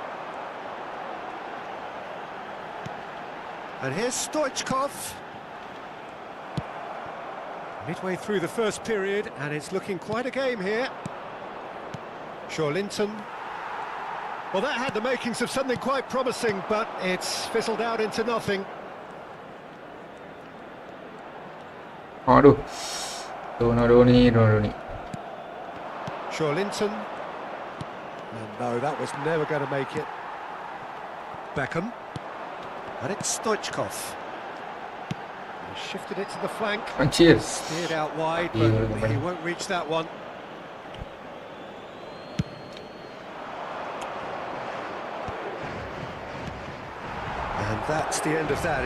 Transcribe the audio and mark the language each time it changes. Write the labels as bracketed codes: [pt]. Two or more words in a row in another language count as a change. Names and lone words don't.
[en] And here's Stoichkov. Midway through the first period, and it's looking quite a game here. Joelinton. Well, that had the makings of something quite promising, but it's fizzled out into nothing. Aduh. Donadoni. Joelinton. And no, that was never going to make it. Beckham. And it's Stoichkov. He shifted it to the flank. Anjir. Steered out wide, Iya, but lumayan. he won't reach that one. And that's the end of that.